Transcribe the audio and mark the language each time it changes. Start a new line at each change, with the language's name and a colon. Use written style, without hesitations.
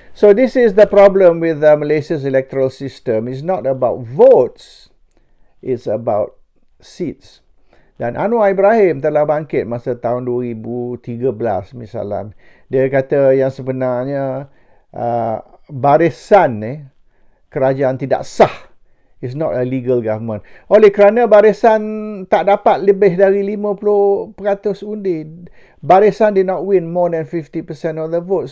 English: So this is the problem with Malaysia's electoral system. It's not about votes, it's about seats.
Malay: Dan Anwar Ibrahim telah bangkit masa tahun 2013 misalnya. Dia kata yang sebenarnya barisan kerajaan tidak sah.
English: It's not a legal government.
Malay: Oleh kerana barisan tak dapat lebih dari 50% undi.
English: Barisan did not win more than 50% of the vote.